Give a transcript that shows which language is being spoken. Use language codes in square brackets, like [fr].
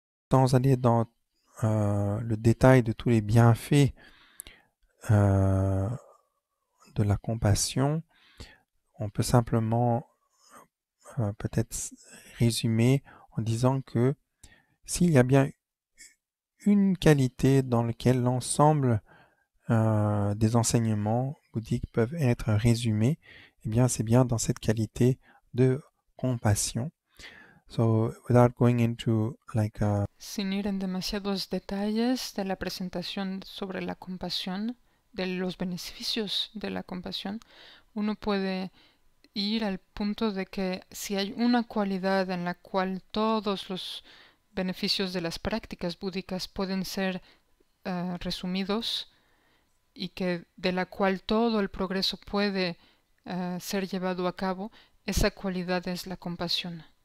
[fr] Sans aller dans le détail de tous les bienfaits euh, de la compassion, on peut simplement peut-être résumer en disant que s'il y a bien une qualité dans laquelle l'ensemble des enseignements bouddhiques peuvent être résumés, eh bien, c'est bien dans cette qualité de compassion. [en] So, without going into like [es] Sin ir en demasiados detalles de la presentación sobre la compasión, de los beneficios de la compasión, uno puede ir al punto de que si hay una cualidad en la cual todos los beneficios de las prácticas búdicas pueden ser resumidos y que de la cual todo el progreso puede ser llevado a cabo, esa cualidad es la compasión.